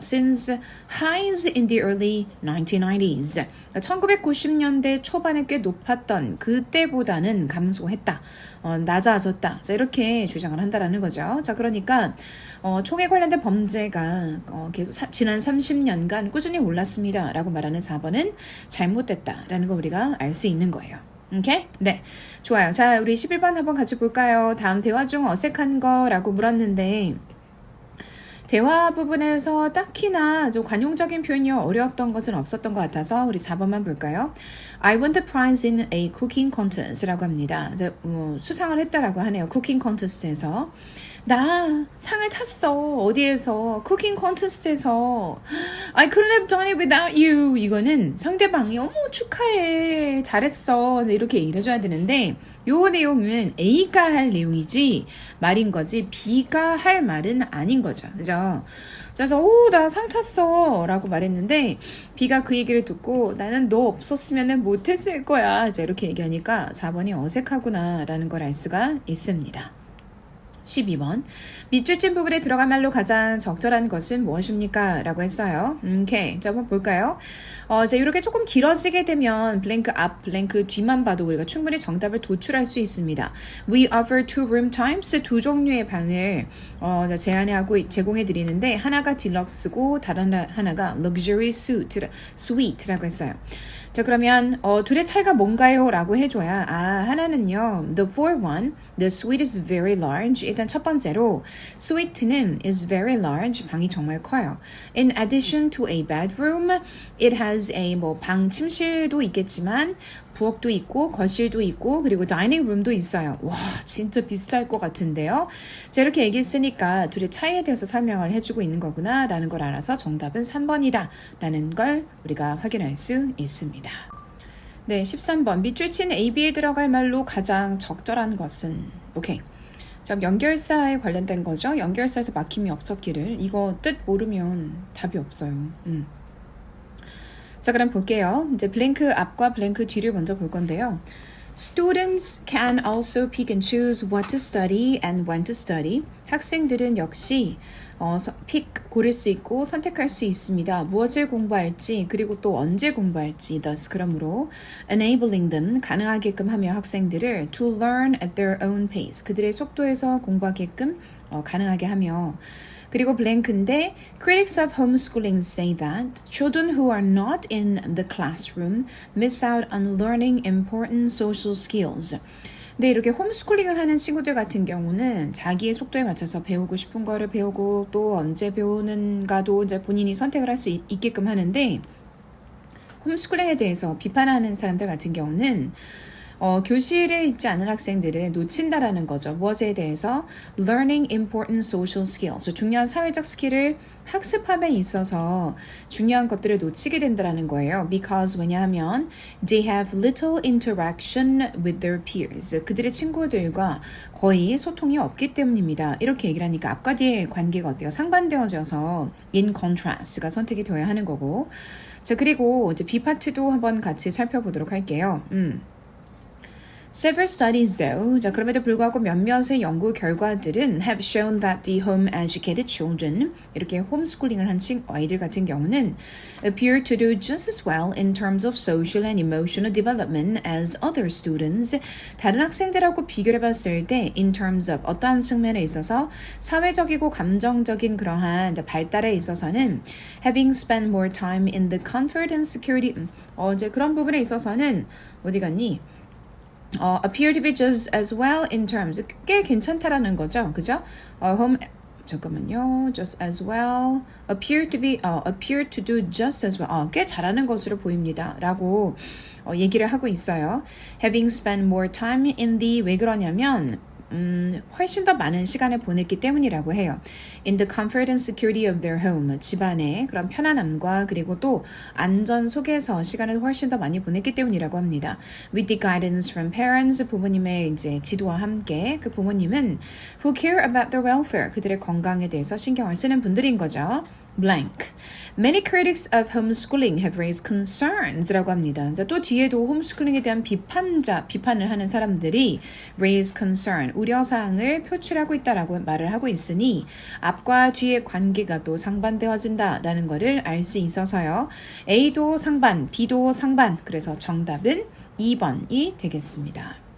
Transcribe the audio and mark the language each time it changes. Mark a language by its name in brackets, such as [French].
[English] Since highs in the early 1990s. [Korean] 1990년대 초반에 꽤 높았던 그때보다는 감소했다. 낮아졌다. 자, 이렇게 주장을 한다라는 거죠. 자, 그러니까 총에 관련된 범죄가 계속 지난 30년간 꾸준히 올랐습니다. 라고 말하는 4번은 잘못됐다라는 거 우리가 알 수 있는 거예요. 오케이? 네. 좋아요. 자, 우리 11번 한번 같이 볼까요? 다음 대화 중 어색한 거라고 물었는데 대화 부분에서 딱히나 좀 관용적인 표현이 어려웠던 것은 없었던 것 같아서 우리 4번만 볼까요? [English] I won the prize in a cooking contest [Korean] 라고 합니다. 이제 수상을 했다라고 하네요. cooking contest에서. 나 상을 탔어. 어디에서? 쿠킹 콘테스트에서. [English] I couldn't have done it without you. [Korean] 이거는 상대방이 어머 축하해. 잘했어. 이렇게 얘기를 해줘야 되는데 요 내용은 A가 할 내용이지 말인 거지 B가 할 말은 아닌 거죠. 그죠? 그래서 나 상 탔어 라고 말했는데 B가 그 얘기를 듣고 나는 너 없었으면 못했을 거야. 이렇게 얘기하니까 4번이 어색하구나 라는 걸 알 수가 있습니다. 12번. 밑줄 친 부분에 들어갈 말로 가장 적절한 것은 무엇입니까? 라고 했어요. 오케이. 자, 한번 볼까요? 자, 이렇게 조금 길어지게 되면 블랭크 앞, 블랭크 뒤만 봐도 우리가 충분히 정답을 도출할 수 있습니다. [English] We offer 2 room types. [Korean] 2 종류의 방을 제공해 드리는데 하나가 딜럭스고 다른 하나가 luxury suite라고 했어요. 자, 그러면 둘의 차이가 뭔가요? 라고 해줘야 하나는요. [English] The for one, the suite is very large. [Korean] 일단 첫 번째로 suite는 [English] is very large. [Korean] 방이 정말 커요. [English] In addition to a bedroom, it has a [Korean] 방 침실도 있겠지만 부엌도 있고 거실도 있고 그리고 다이닝 룸도 있어요. 와, 진짜 비쌀 것 같은데요. 자, 이렇게 얘기했으니까 둘의 차이에 대해서 설명을 해주고 있는 거구나 라는 걸 알아서 정답은 3번이다 라는 걸 우리가 확인할 수 있습니다. 네, 13번. 밑줄 친 A, B에 들어갈 말로 가장 적절한 것은 오케이. 자, 연결사에 관련된 거죠. 연결사에서 막힘이 없었기를. 이거 뜻 모르면 답이 없어요. 자, 그럼 볼게요. 이제 블랭크 앞과 블랭크 뒤를 먼저 볼 건데요. Students can also pick and choose what to study and when to study. 학생들은 역시 고를 수 있고 선택할 수 있습니다. 무엇을 공부할지 그리고 또 언제 공부할지. [English] thus [Korean] 그러므로 [English] enabling them [Korean] 가능하게끔 하며 학생들을 [English] to learn at their own pace [Korean] 그들의 속도에서 공부하게끔 가능하게 하며 그리고 블랭크인데 [English] critics of homeschooling say that children who are not in the classroom miss out on learning important social skills. [Korean] 근데 이렇게 홈스쿨링을 하는 친구들 같은 경우는 자기의 속도에 맞춰서 배우고 싶은 거를 배우고 또 언제 배우는가도 이제 본인이 선택을 할 수 있게끔 하는데 홈스쿨링에 대해서 비판하는 사람들 같은 경우는 교실에 있지 않은 학생들을 놓친다라는 거죠. 무엇에 대해서? [English] Learning important social skills. [Korean] 중요한 사회적 스킬을 학습함에 있어서 중요한 것들을 놓치게 된다는 거예요. [English] Because [Korean] 왜냐하면 [English] they have little interaction with their peers. [Korean] 그들의 친구들과 거의 소통이 없기 때문입니다. 이렇게 얘기를 하니까 앞과 뒤의 관계가 어때요? 상반되어져서 in contrast가 선택이 되어야 하는 거고. 자, 그리고 이제 B 파트도 한번 같이 살펴보도록 할게요. [English] Several studies though, [Korean] 자, 그럼에도 불구하고 몇몇의 연구 결과들은 [English] have shown that the home-educated children, [Korean] 이렇게 홈스쿨링을 한 아이들 같은 경우는 [English] appear to do just as well in terms of social and emotional development as other students. [Korean] 다른 학생들하고 비교를 해봤을 때 [English] in terms of [Korean] 어떠한 측면에 있어서 사회적이고 감정적인 그러한 발달에 있어서는 [English] having spent more time in the comfort and security, [Korean] 이제 그런 부분에 있어서는 어디 갔니? [English] appear to be just as well in terms [Korean] 꽤 괜찮다라는 거죠, 그죠? [English] home [Korean] 잠깐만요, [English] just as well appear to do just as well [Korean] 꽤 잘하는 것으로 보입니다라고 얘기를 하고 있어요. [English] Having spent more time in the [Korean] 왜 그러냐면 훨씬 더 많은 시간을 보냈기 때문이라고 해요. [English] In the comfort and security of their home. [Korean] 집안의 그런 편안함과 그리고 또 안전 속에서 시간을 훨씬 더 많이 보냈기 때문이라고 합니다. [English] With the guidance from parents. [Korean] 부모님의 이제 지도와 함께 그 부모님은 [English] who care about their welfare. [Korean] 그들의 건강에 대해서 신경을 쓰는 분들인 거죠. [English] blank. Many critics of homeschooling have raised concerns [Korean] 라고 합니다. 자, 또 뒤에도 홈스쿨링에 대한 비판을 하는 사람들이 raise concern, 우려사항을 표출하고 있다라고 말을 하고 있으니 앞과 뒤의 관계가 또 상반되어진다라는 것을 알 수 있어서요. A도 상반, B도 상반. 그래서 정답은 2번이 되겠습니다.